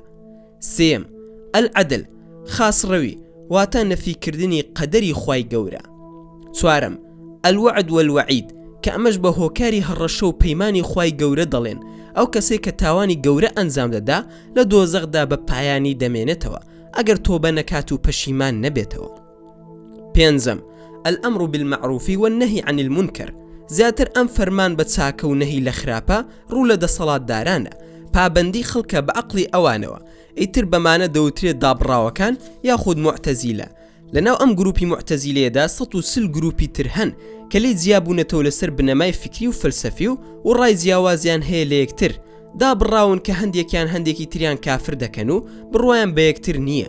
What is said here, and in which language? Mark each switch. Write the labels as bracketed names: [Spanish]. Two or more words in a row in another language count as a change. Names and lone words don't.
[Central Kurdish] سێم، العەدل، خاسڕەوی، واتە نەفیکردنی قەدەری خوای گەورە. چوارەم، [Arabic] الوعد والوعید، [Central Kurdish] کە کە ئەمەش بە هۆکاری هەڕەشە و پەیمانی خوای گەورە دەڵێن ئەو کەسێک کە تاوانی گەورە ئەنجام دەدا لە دۆزەخدا بە پایانی دەمێنێتەوە ئەگەر تۆبە نەکات و پەشیمان نەبێتەوە. پێنجەم، [Arabic] الأمر بالمعروف والنهي عن المنكر. [Central Kurdish] زیاتر ئەم فەرمان بە چاکە و نەهی لە خراپە ڕوو لە دەسەڵاتدارانە، پابەندی خەڵکە بە عەقڵی ئەوانەوە، ئیتر بەمانە دەوترێت دابڕاوەکان یاخود معتەزیلە. لەناو ئەم گروپی معتەزیلەیەدا 130 گروپی تر هەن کە لی جیابوونەتەوە لەسەر بنەمای فکری و فەلسەفی و ڕای جیاوازیان هەیە لە یەکتر، دابڕاون کە هەندێکیان هەندێکی تریان کافر دەکەن و بڕوایان بە یەکتر نییە.